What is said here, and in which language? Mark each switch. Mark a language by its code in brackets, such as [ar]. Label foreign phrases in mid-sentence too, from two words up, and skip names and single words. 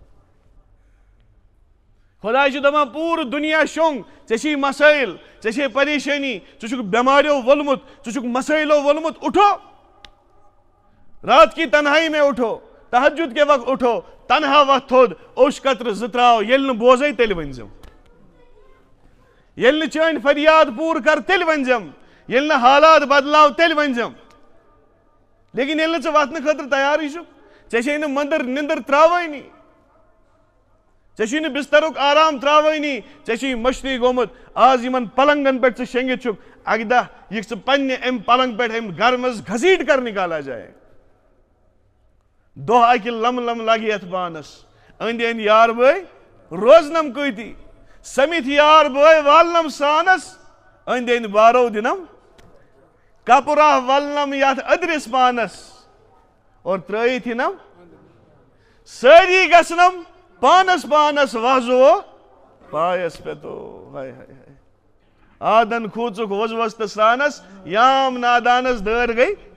[ks] خدا چھُ دپان پوٗرٕ دُنیا شوٚنٛگ ژےٚ چھِی مسٲیل ژےٚ چھے پریشٲنی ژٕ چھُکھ بٮ۪ماریو وولمُت ژٕ چھُکھ مسٲیلو وولمُت [ur] اٹھو رات کی تنہائی میں اٹھو تہجد کے وقت اٹھو تنہا وقت [ks] تھوٚد اوٚش قطرٕ زٕ ترٛاو ییٚلہِ نہٕ بوزے تیٚلہِ ؤنۍزٮ۪م ییٚلہِ نہٕ چٲنۍ فریاد پوٗرٕ کر تیٚلہِ ؤنۍزٮ۪م ییٚلہِ نہٕ حالات بدلاو تیٚلہِ ؤنۍزٮ۪م لیکن ییٚلہِ نہٕ ژٕ وتھنہٕ خٲطرٕ تیارٕے چھُکھ ژےٚ چھے نہٕ نِندٕر ترٛاوٲنی ژےٚ چھُے نہٕ بسترُک آرام ترٛاوٲنی ژےٚ چھُے مٔشتٕے گوٚمُت آز یِمن پلنگن پٮ۪ٹھ ژٕ شیٚنگِتھ چھُکھ اکہِ دۄہ یِکھ ژٕ پننہِ امہِ پلنگ پٮ۪ٹھ امہِ گھر منٛز [ur] گھسیٹ کر نکالا جائے [ks] دۄہ اکہِ لم لگہِ یتھ پانس أنٛدۍ أنٛدۍ یار بٲے روزنم کۭتی سٔمِتھ یار بٲے والنم سانس أنٛدۍ أنٛدۍ بارو دِنم کپرا ولنم یتھ أدرِس پانس اور ترٲیِتھ یِنم سٲری گژھنم پانس پانس وحزو پایس پٮ۪تو ہاے ہاے ہاے آدن کھوٗژُکھ وۄزوس تہٕ سرانس یام نادانس دٲر گٔے